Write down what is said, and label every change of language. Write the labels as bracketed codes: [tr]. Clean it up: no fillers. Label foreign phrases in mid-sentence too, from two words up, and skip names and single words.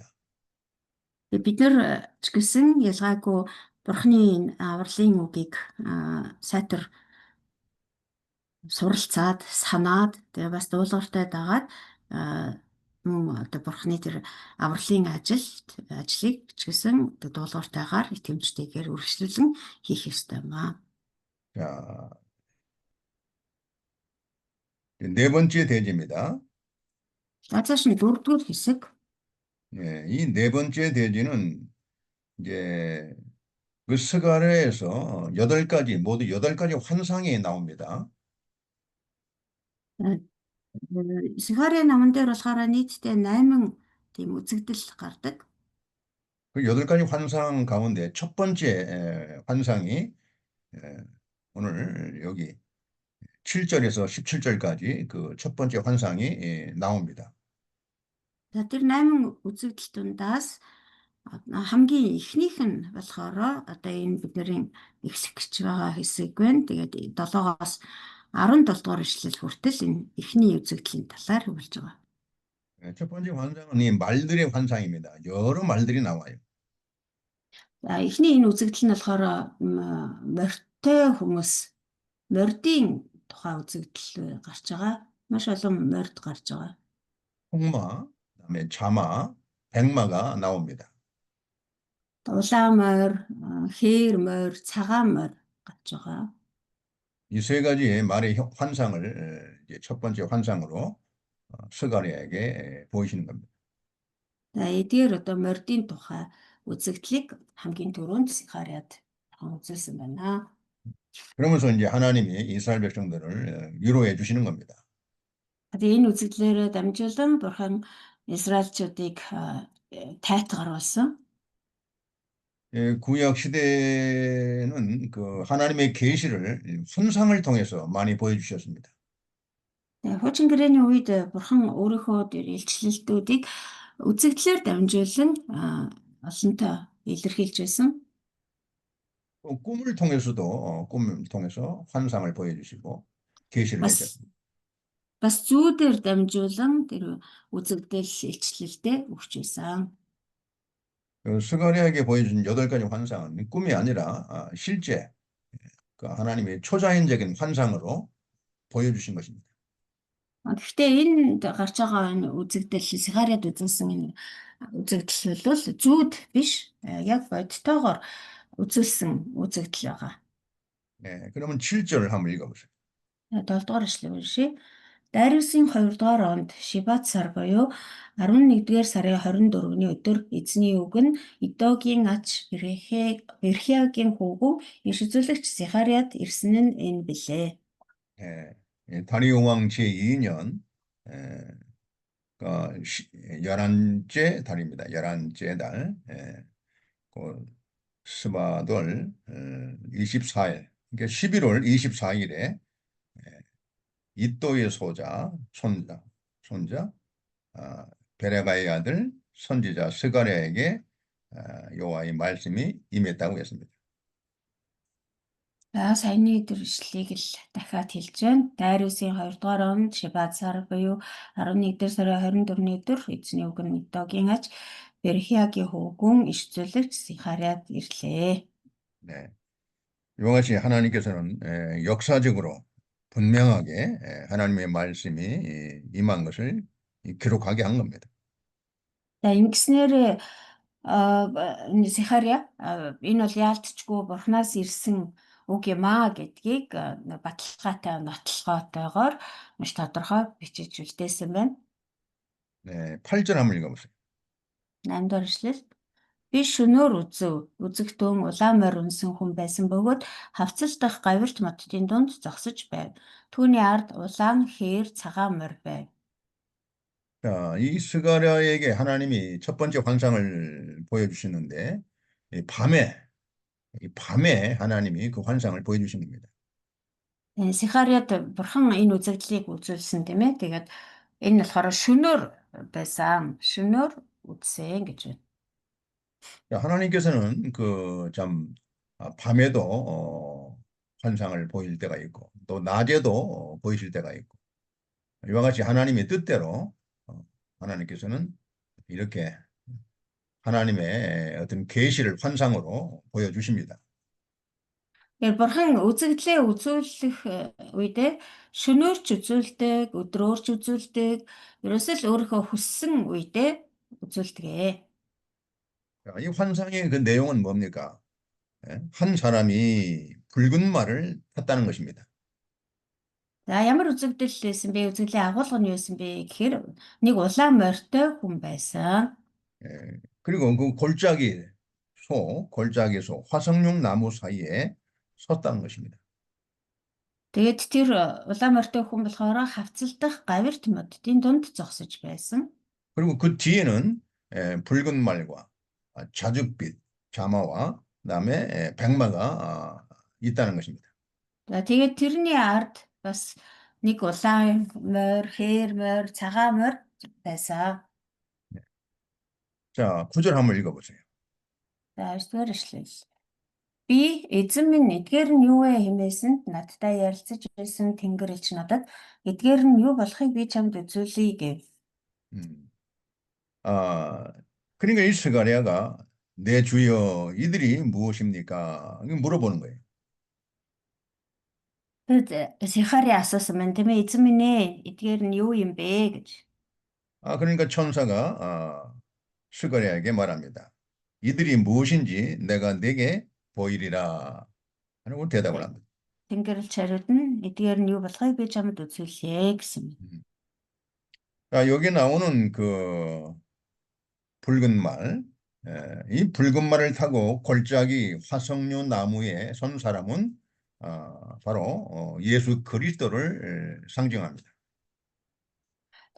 [mn] Бид нар ч гэсэн ялгаагүй Бурхны авралын үгийг сайтар суралцаад, санаад, тэгээ бас дуулууртай дагаад мөн одоо Бурхны тэр авралын ажлыг ч гэсэн дуулууртайгаар итгэмжтэйгээр үргэлжлүүлэн хийх ёстой юм аа. [ko] 자, 네 번째 대지입니다. [mn] Цааш нь дөрөвдүгээр хэсэг. [ko] 이 네 번째 대지는 이제 그 스가랴에서 모두 8가지 환상이 나옵니다. [mn] Сихари наман дээр болохоор нийтдээ 8 тийм үзэгдэл гардаг. [ko] 그 8가지 환상 가운데 첫 번째 환상이 오늘 여기 7절에서 17절까지 그 첫 번째 환상이 나옵니다. [mn] За тэр 8 үзэгдэл дундаас хамгийн ихнийх нь болохоор одоо энэ бидний ихсэгч байгаа хэсэг байна. Тэгээд 7-оос 17 дугаар ишлэл хүртэл энэ ихний үзэгдлийн талаар хэлж байгаа. [ko] 첫 번째 환상은 이 말들의 환상입니다. 여러 말들이 나와요. [mn] За ихний энэ үзэгдэл нь болохоор морьтой хүмүүс, мордын тухай үзэгдэл гарч байгаа. Маш олон морд гарч байгаа. [ko] 홍마, 그다음에 자마, 백마가 나옵니다. [mn] Улаан морь, хээр морь, цагаан морь гарч байгаа. [ko] 이 세 가지의 말의 환상을 이제 첫 번째 환상으로 스가랴에게 보이시는 겁니다. [mn] За эдгээр одоо мордын тухай үзэгдлийг хамгийн түрүүнд Сихариад үзүүлсэн байна. [ko] 그러면서 이제 하나님이 이스라엘 백성들을 위로해 주시는 겁니다. [mn] Тэгээ энэ үзэгдлээрээ дамжуулан Бурхан Израильчүүдийг тайтгаруулсан. [ko] 구약 시대는 그 하나님의 계시를 환상을 통해서 많이 보여주셨습니다. [mn] Хуучин гэрээний үед Бурхан өөрийнхөө илчлэлтүүдийг үзэгдлээр дамжуулан олонтоо илэрхийлж байсан. [ko] 또 꿈을 통해서도 꿈을 통해서 환상을 보여주시고 계시를 [mn] Бас [ko] 해줬습니다. [mn] бас зүүдээр дамжуулан тэр үзэгдэл илчлэлтэй өгч байсан. [ko] 그 스가랴에게 보여준 8가지 환상은 꿈이 아니라 실제 그 하나님의 초자연적인 환상으로 보여주신 것입니다. [mn] Гэхдээ энэ гарч байгаа энэ үзэгдэл Сахариад үзүүлсэн энэ үзэгдэл бол зүүд биш, яг бодтойгоор үзүүлсэн үзэгдэл байгаа. [ko] 네, 그러면 7절을 한번 읽어보세요. [mn] 7 дугаар эшлэл уншия. Дайриусын 2 дугаар онд Шибат сар буюу 11-р сарын 24-ний өдөр эзний үг нь Идогийн ач Берхиягийн хүүгэн иш үзүүлэгч Сахариад ирсэн нь энэ билээ. [ko] 예, 다리오 왕 제2년 11째 달입니다. 11째 달. 그 스바돌 24일. 그러니까 11월 24일에 이또의 손자 베레가의 아들 선지자 스가랴에게 여호와의 말씀이 임했다고 했습니다. [mn] Саяны өдөр ишлэлийг л дахиад хэлж байна. Дайриусын 2 дугаар онд Шибат сар буюу 11-р сарын 24-ний өдөр эзний үг нь Идогийн ач Берхиягийн хүүгэн иш үзүүлэгч Сахариад ирлээ. [ko] 네. 이와 같이 하나님께서는 역사적으로 분명하게 하나님의 말씀이 임한 것을 기록하게 한 겁니다. [mn] За ингэснээр Сахариа энэ бол яалтчгүй Бурханаас ирсэн үг юм аа гэдгийг баталгаатай нотлохоотойгоор маш тодорхой бичиж үлдээсэн байна. [ko] 네, 8절 한번 읽어보세요. [mn] 8 дугаар эшлэл. Би шөнөөр үзэгтэн улаан морь унсан хүн байсан бөгөөд хавцал дах гавирт модтын дунд зогсож байв. Түүний ард улаан хээр цагаан морь байв. [ko] 자, 이 스가랴에게 하나님이 첫 번째 환상을 보여주시는데 이 밤에 하나님이 그 환상을 보여주신 겁니다. [mn] Сахариад Бурхан энэ үзэгдлийг үзүүлсэн тийм ээ. Тэгээд энэ болохоор шөнөөр байсан. Шөнөөр үзсэн гэж байна. [ko] 자, 하나님께서는 밤에도 환상을 보일 때가 있고 또 낮에도 보이실 때가 있고 이와 같이 하나님의 뜻대로 하나님께서는 이렇게 하나님의 어떤 계시를 환상으로 보여주십니다. [mn] Бурхан үзэгдлээ үзүүлэх үедээ шөнөөрч үзүүлдэг, өдрөөрч үзүүлдэг, ерөөсөө л өөрийнхөө хүссэн үедээ үзүүлдэг. [ko] 자, 이 환상의 그 내용은 뭡니까? 한 사람이 붉은 말을 탔다는 것입니다. [mn] За ямар үзэгдэл байсан бэ? Үзэгдлийн агуулга нь юу байсан бэ гэхээр нэг улаан морьтой хүн байсан. [ko] 그리고 그 골짜기 소, 화석용 나무 사이에 섰다는 것입니다. [mn] Тэгээд тэр улаан морьтой хүн болохоор хавцалдах гавирт моддын дунд зогсож байсан. [ko] 그리고 그 뒤에는 붉은 말과 자줏빛, 자마와 그다음에 백마가 있다는 것입니다. [mn] За тэгээд тэрний ард бас нэг улаан морь, хээр морь, цагаан морь байсан. [ko] 자, 9절 한번 읽어보세요. [mn] За 9-р эшлэл. Би эзэн минь эдгээр нь юу вэ хэмээсэнд надтай ярилцаж байсан Тэнгэр элч надад эдгээр нь юу болохыг би чамд үзүүлье гэв. [ko] 그러니까 이 스가랴가 내 주여 이들이 무엇입니까? 물어보는 거예요. [mn] Тэгээд Сахариа асуусан маань тийм ээ эзэн минь ээ эдгээр нь юу юм бэ гэж. [ko] 그러니까 천사가 스가랴에게 말합니다. 이들이 무엇인지 내가 내게 보이리라 하고 대답을 합니다. [mn] Тэнгэр элч хариуд нь эдгээр нь юу болохыг би чамд үзүүлье гэсэн. [ko] 자, 여기 나오는 그 붉은 말, 이 붉은 말을 타고 골짜기 화석류 나무에 선 사람은 바로 예수 그리스도를 상징합니다.